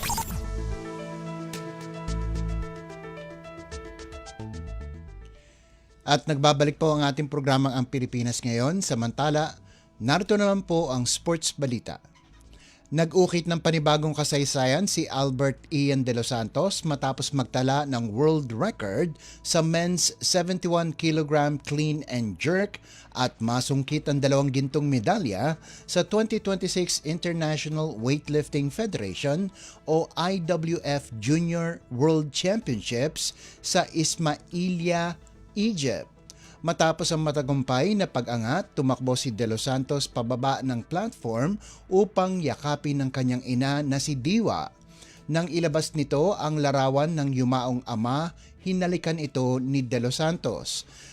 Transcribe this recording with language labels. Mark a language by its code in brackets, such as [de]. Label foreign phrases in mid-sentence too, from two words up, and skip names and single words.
[tl] At nagbabalik po ang ating programang Ang Pilipinas Ngayon. Samantala, narito naman po ang sports balita. Nag-ukit ng panibagong kasaysayan si Albert Ian De Los Santos matapos magtala ng [en] world record [tl] sa [en] men's 71 kg clean and jerk [tl] at masungkit ang 2 gintong medalya sa 2026 International Weightlifting Federation o IWF Junior World Championships sa Ismailia, Egypt. Matapos ang matagumpay na pag-angat, tumakbo si De Los Santos pababa ng platform upang yakapin ng kanyang ina na si Diwa. Nang ilabas nito ang larawan ng yumaong ama, hinalikan ito ni De Los Santos.